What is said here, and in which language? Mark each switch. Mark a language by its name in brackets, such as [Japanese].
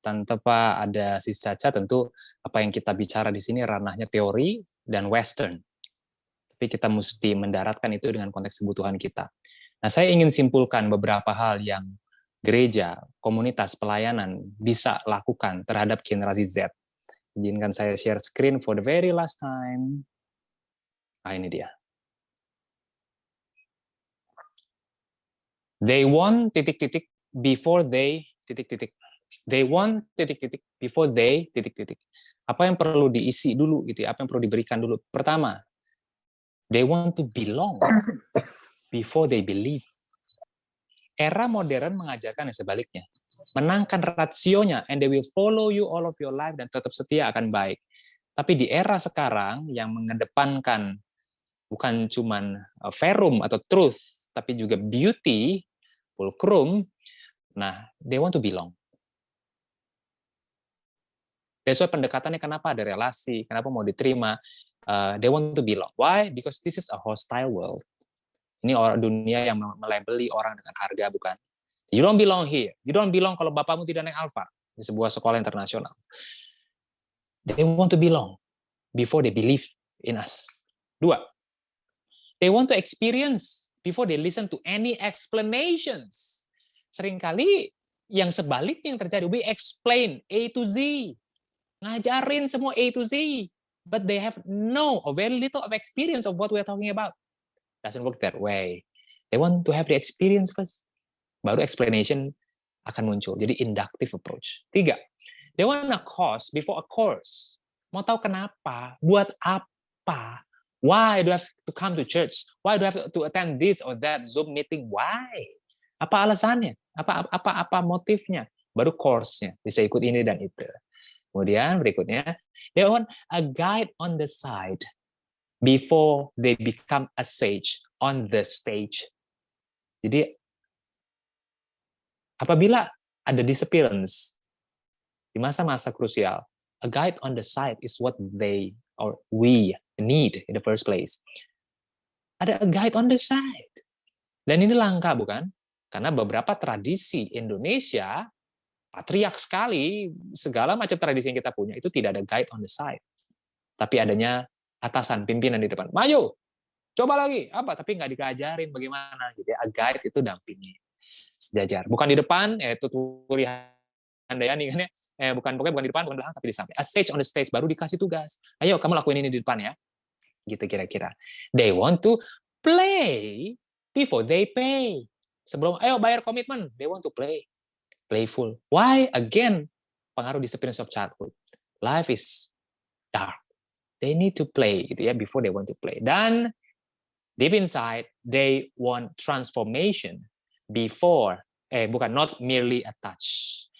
[Indonesian] Tanpa ada Sis Caca, tentu apa yang kita bicara di sini ranahnya teori dan Western. Tapi kita mesti mendaratkan itu dengan konteks kebutuhan kita. Nah, saya ingin simpulkan beberapa hal yang gereja, komunitas, pelayanan bisa lakukan terhadap generasi Z. Izinkan saya [English] share screen for the very last time. [Indonesian] Ini dia. [English] They want [Indonesian] titik-titik [English] before they [Indonesian] titik-titik. [English] They want [Indonesian] titik-titik [English] before they [Indonesian] titik-titik. Apa yang perlu diisi dulu gitu ya, apa yang perlu diberikan dulu. Pertama, [English] they want to belong before they believe. [Indonesian] Era modern mengajarkan yang sebaliknya. Menangkan rasionya, [English] and they will follow you all of your life, [Indonesian] dan tetap setia akan baik. Tapi di era sekarang yang mengedepankan bukan cuman verum atau truth, tapi juga beauty, fulcrum, nah, [English] they want to belong. That's why [Indonesian] pendekatannya kenapa ada relasi, kenapa mau diterima, [English] they want to belong. Why? Because this is a hostile world. [Indonesian] Ini orang dunia yang melabeli orang dengan harga, bukan? [English] You don't belong here. You don't belong [Indonesian] kalau bapakmu tidak naik Alfa di sebuah sekolah internasional. [English] They want to belong before they believe in us. 2, they want to experience before they listen to any explanations. [Indonesian] Seringkali yang sebaliknya yang terjadi, [English] we explain A to Z. [Indonesian] Ngajarin semua [English] A to Z. But they have no or very little of experience of what we're talking about. Doesn't work that way. They want to have the experience first. [Indonesian] Baru [English] explanation [Indonesian] akan muncul. Jadi [English] inductive approach. 3, they want a cause before a course. [Indonesian] Mau tahu kenapa? Buat apa? [English] Why do I have to come to church? Why do I have to attend this or that Zoom meeting? Why? [Indonesian] Apa alasannya? Apa motifnya? Baru course-nya. Bisa ikut ini dan itu. [English] Kemudian berikutnya, they want a guide on the side before they become a sage on the stage. [Indonesian] Jadi apabila ada [English] disappearance [Indonesian] di masa-masa krusial, [English] a guide on the side is what they or we need in the first place. [Indonesian] Ada [English] a guide on the side. [Indonesian] Dan ini langka, bukan? Karena beberapa tradisi Indonesia, patriark sekali, segala macam tradisi yang kita punya, itu tidak ada [English] guide on the side. [Indonesian] Tapi adanya atasan, pimpinan di depan. Maju, coba lagi. Apa? Tapi nggak diajarin bagaimana. Gitu ya. A guide itu dampingi. Sejajar. Bukan di depan, itu Turi Handayani kan ya. Pokoknya bukan di depan, bukan di belakang, tapi di samping. [English] A sage on the stage, [Indonesian] baru dikasih tugas. Ayo, kamu lakuin ini di depan ya. Gitu kira-kira. [English] They want to play before they pay. [Indonesian] Sebelum, ayo bayar komitmen, [English] they want to play. Playful. Why? Again, [Indonesian] pengaruh [English] disappearance of childhood. Life is dark. They need to play [Indonesian] gitu ya [English] before they want to play. Dan deep inside they want transformation before not merely a touch.